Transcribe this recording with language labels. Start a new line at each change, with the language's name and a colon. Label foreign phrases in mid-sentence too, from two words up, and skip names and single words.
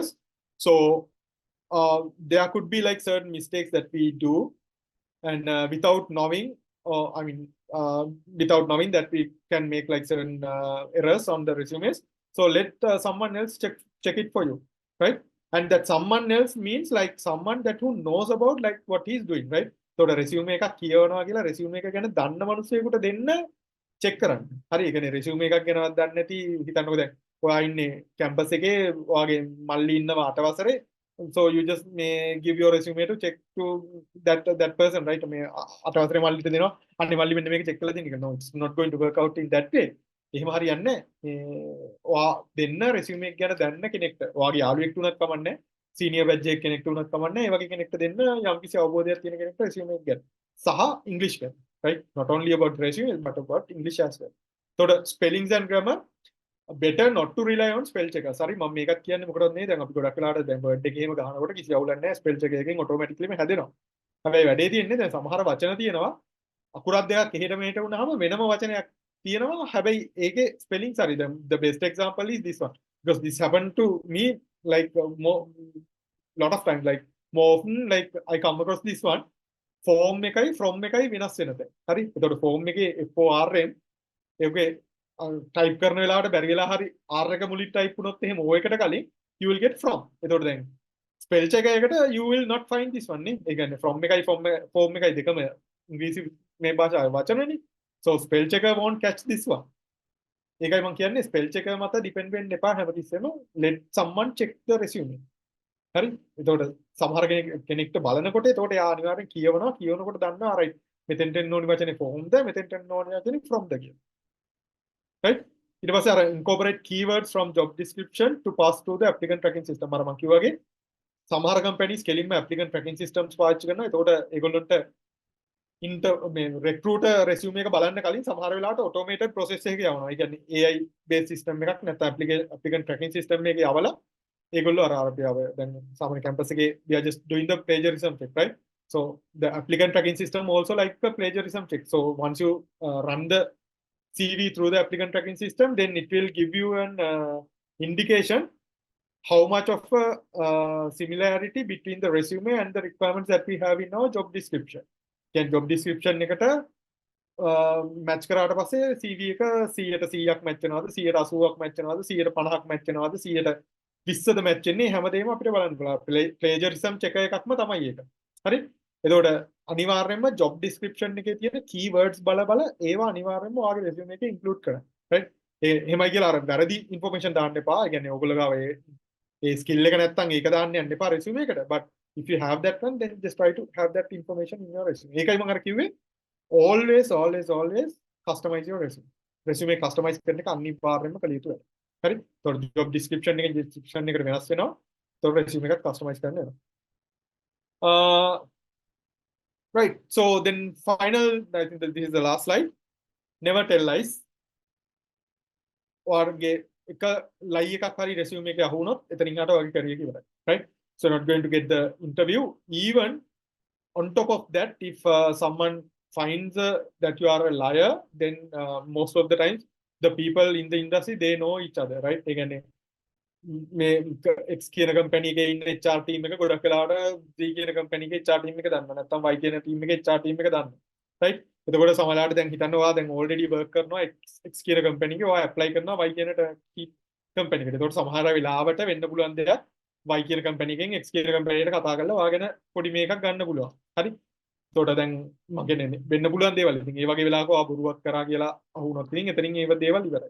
English: So there could be like certain mistakes that we do, and without knowing that we can make like certain errors on the resumes. So let someone else check it for you, right? And that someone else means like someone that who knows about like what he's doing, right? So the resume
Sinhala: එකක් කියවනවා කියලා resume එක ගැන දන්න මිනිස්සෙකුට දෙන්න check කරන්න. හරි, ඒ කියන්නේ resume එකක් ගැනවත් දන්නේ නැති හිතන්නකෝ දැන් ඔයා ඉන්නේ campus එකේ ඔයාගේ මල්ලි ඉන්නවා 8 වසරේ.
English: So you just may give your resume to check to that person, right?
Sinhala: මේ 8 වසරේ මල්ලිට දෙනවා. අනේ මල්ලි මෙන්න මේක check කරලා දෙන්න කියලා.
English: No, it's not going to work out in that way.
Sinhala: එහෙම හරියන්නේ නැහැ. ඔයා දෙන්න resume එක ගැන දන්න කෙනෙක්ට. ඔයාගේ යාළුවෙක් තුනක් කමන්නේ.
English: senior badge
Sinhala: එක කෙනෙක්ට උනත් කමන්නේ. ඒ වගේ කෙනෙක්ට දෙන්න යම්කිසි අවබෝධයක් තියෙන කෙනෙක්ට resume එක ගැන. සහ English ගැන.
English: Right? Not only about resume, but about English as well. So the spellings and grammar, better not to rely on spell checker. Sorry,
Sinhala: මම මේකත් කියන්නේ මොකටද නේ? දැන් අපි ගොඩක් වෙලාවට දැන් word එකේම ගහනකොට කිසි අවුලක් නැහැ.
English: spell checker
Sinhala: එකෙන් automatically හැදෙනවා. හැබැයි වැඩේ තියෙන්නේ දැන් සමහර වචන තියෙනවා අකුරක් දෙකක් එහෙට මෙහෙට වුණාම වෙනම වචනයක් තියෙනවා. හැබැයි ඒකේ spellings හරි.
English: The best example is this one, because this happened to me like lot of times, like more often like I come across this one.
Sinhala: Form එකයි from එකයි වෙනස් වෙන තැන. හරි. එතකොට form එකේ FORM ඒකේ type කරන වෙලාවට බැරි වෙලා හරි R එක මුලින් type වුණොත් එහෙම O එකට කලින්
English: you will get from.
Sinhala: එතකොට දැන්
English: spell check එකකට you will not find this one නේ.
Sinhala: ඒ කියන්නේ from එකයි form එකයි දෙකම ඉංග්‍රීසි මේ භාෂාවේ වචනනේ.
English: So spell checker won't catch this one.
Sinhala: ඒකයි මම කියන්නේ
English: spell checker
Sinhala: මත depend වෙන්න එපා හැමතිස්සෙම.
English: Let someone check the resume.
Sinhala: හරි. එතකොට සමහර කෙනෙක්ට බලනකොට එතකොට යා අනිවාර්යෙන් කියවනකොට දන්නවා right මෙතෙන්ට එන්න ඕනි වචනේ from ද මෙතෙන්ට එන්න ඕනි වචනේ from ද කියන.
English: Right?
Sinhala: ඊට පස්සේ අර
English: incorporate keywords from job description to pass through the applicant tracking system.
Sinhala: අර මම කිව්වාගේ සමහර companies කෙලින්ම
English: applicant tracking systems
Sinhala: පාවිච්චි කරනවා. එතකොට ඒගොල්ලොන්ට
English: recruiter resume
Sinhala: එක බලන්න කලින් සමහර වෙලාවට
English: automated process
Sinhala: එකක යවනවා. ඒ කියන්නේ
English: AI based system
Sinhala: එකක් නැත්නම්
English: applicant tracking system
Sinhala: එකේ යවලා ඒගොල්ලෝ අර දැන් සාමාන්‍ය
English: campus එකේ we are just doing the plagiarism check, right? So the applicant tracking system also like the plagiarism check. So once you run the CV through the applicant tracking system, then it will give you an indication how much of a similarity between the resume and the requirements that we have in our job description. Can job description
Sinhala: එකට match කරාට පස්සේ CV එක 100%ක් match වෙනවද 180ක් match වෙනවද 150ක් match වෙනවද 120ද match වෙන්නේ හැමදේම අපිට බලන්න පුළුවන්.
English: plagiarism check
Sinhala: එකක්ම තමයි ඒක. හරි? එතකොට අනිවාර්යයෙන්ම
English: job description
Sinhala: එකේ තියෙන keywords බල ඒවා අනිවාර්යයෙන්ම ඔයාගේ resume එකේ include කරන්න. right? එහෙමයි කියලා අර වැරදි information දාන්න එපා. ඒ කියන්නේ ඔයගොල්ලෝ ගාව ඒ skill එක නැත්තම් ඒක දාන්න යන්න එපා resume එකට.
English: But if you have that one, then just try to have that information in your resume.
Sinhala: ඒකයි මම අර කිව්වේ
English: always customize your resume.
Sinhala: resume customize කරන එක අනිවාර්යයෙන්ම කළ යුතු වැඩක්. හරි? ඒතකොට
English: job description
Sinhala: එකේ description එකට වෙනස් වෙනවා. ඒතකොට resume එකත් customize කරන්න වෙනවා.
English: Right. So then final, I think that this is the last slide. Never tell lies. Or
Sinhala: එක lie එකක් හරි resume එකේ අහුනොත් එතනින් හට වගේ career එක ඉවරයි.
English: Right? so not going to get the interview. Even on top of that, if someone finds that you are a liar, then most of the times the people in the industry, they know each other, right? Again,
Sinhala: මේ X කියන කම්පැනි එකේ ඉන්න
English: HR team
Sinhala: එක ගොඩක් වෙලාවට D කියන කම්පැනි එකේ
English: HR team
Sinhala: එක දන්නවා. නැත්නම් Y කියන team එකේ
English: HR team
Sinhala: එක දන්නවා. right? එතකොට සමහරවිට දැන් හිතන්න ඔයා දැන්
English: already work
Sinhala: කරනවා X කියන කම්පැනි එකේ ඔයා apply කරනවා Y කියන කම්පැනි එකට. එතකොට සමහර වෙලාවට වෙන්න පුළුවන් දෙයක් Y කියන කම්පැනි එකෙන් X කියන කම්පැනි එකට කතා කරලා ඔයාගෙන පොඩි මේකක් ගන්න පුළුවන්. හරි? එතකොට දැන් මගේ වෙන්න පුළුවන් දේවල්. ඉතින් ඒ වගේ වෙලාවක ඔයා බොරුවක් කරා කියලා අහුනොත් ඉතින් එතනින් ඒව දේවල් ඉවරයි.